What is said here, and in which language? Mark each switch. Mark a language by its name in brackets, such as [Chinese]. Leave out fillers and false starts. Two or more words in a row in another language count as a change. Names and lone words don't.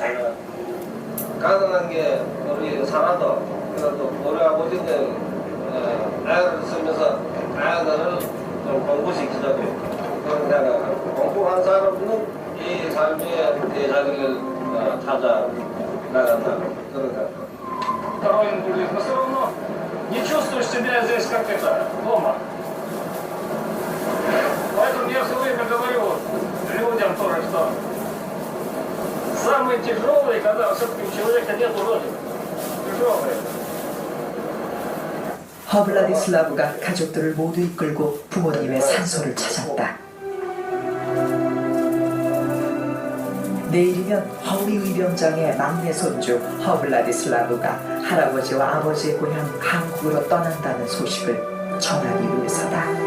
[Korean] 가능한 게 우리 살아도 그래도 우리 아버지는 애를 쓰면서 애들을 좀 공부시키자고 그런 생각하고 공부한 사람은 이 삶의 대자리를 찾아 나간다 그런 생각. [Russian] Второй говорит, но все равно не чувствуешь себя здесь как это, дома. Поэтому я все время говорю людям тоже, что самое тяжелое, когда все-таки у человека нет родины. Тяжелое. [Korean] 허블라디슬라브가 가족들을 모두 이끌고 부모님의 산소를 찾았다. 내일이면 허위 의병장의 막내 손주 허블라디슬라브가 할아버지와 아버지의 고향 한국으로 떠난다는 소식을 전하기 위해서다.